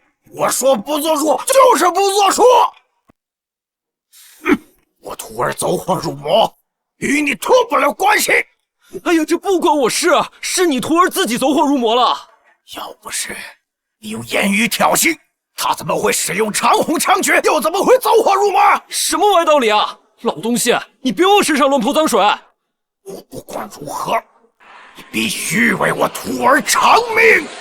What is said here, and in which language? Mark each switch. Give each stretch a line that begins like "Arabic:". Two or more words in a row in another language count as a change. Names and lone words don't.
Chinese: 我说不作数就是不作数。我徒儿走火入魔，与你脱不了关系。哎呀，这不关我事啊，是你徒儿自己走火入魔了。要不是你用言語挑釁，他怎麼會使用長虹槍訣，又怎麼會走火入魔？什麼歪道理啊！老東西，你別往身上亂潑髒水！我不管如何，你必須為我徒兒償命！